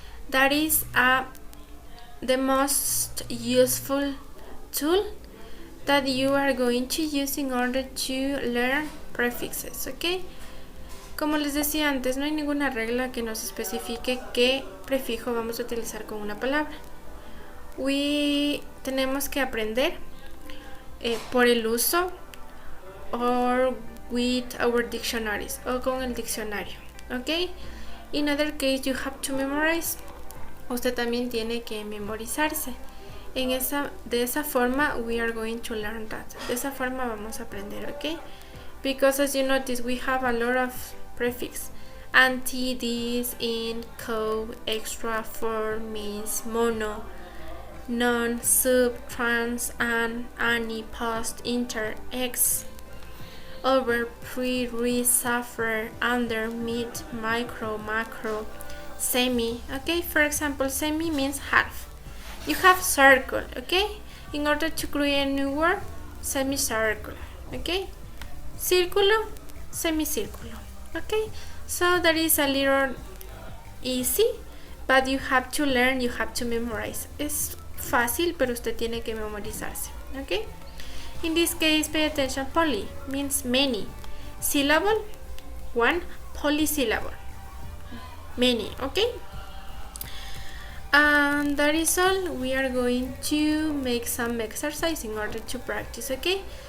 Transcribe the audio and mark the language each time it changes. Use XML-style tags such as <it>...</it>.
<en>That is the most useful tool that you are going to use in order to learn prefixes, okay?</en> <es>Como les decía antes, no hay ninguna regla que nos especifique qué prefijo vamos a utilizar con una palabra. Tenemos que aprender por el uso</es> <en>or with our dictionaries</en> <es>o con el diccionario, okay?</es> <en>In other case, you have to memorize.</en> <es>Usted también tiene que memorizarse. De esa forma,</es> <en>we are going to learn that.</en> <es>De esa forma vamos a aprender,</es> <en>okay? Because as you notice, we have a lot of prefix. Anti, this, in, co, extra, for, means, mono, non, sub, trans, an, ani, post, inter, ex, over, pre, re, suffer, under, mid, micro, macro, semi, okay? For example, semi means half. You have circle, okay? In order to create a new word, semicircle, okay? Círculo, semicírculo, okay? So that is a little easy, but you have to learn, you have to memorize.</en> <es>Es fácil, pero usted tiene que memorizarse, okay?</es> <en>In this case, pay attention. Poly means many. Syllable, one. Polysyllable, many, okay? And that is all. We are going to make some exercise in order to practice, okay?</en>